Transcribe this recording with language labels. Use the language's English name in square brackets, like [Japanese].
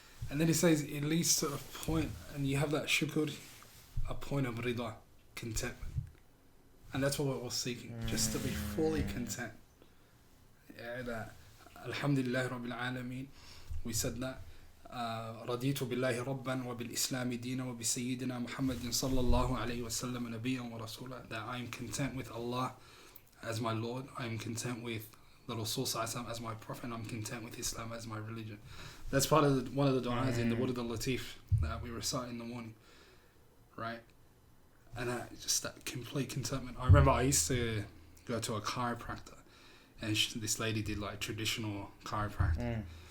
[English] And then he says it leads to a point, and you have that shukr, a point of rida, contentment. And that's what we're all seeking, just to be fully content. That alhamdulillah rabbil alameen, we said that. [Arabic] رضيت بالله ربا وبالإسلام دينا وبسيدنا محمد صلى الله عليه وسلم نبيا ورسولا. [English] That I am content with Allah as my Lord. I am content with the Rasul as my Prophet. And I'm content with Islam as my religion. That's part of one of the du'as in the Wurd al-Latif that we recite in the morning, right? And just that complete contentment. I remember I used to go to a chiropractor, and this lady did like traditional chiropractic.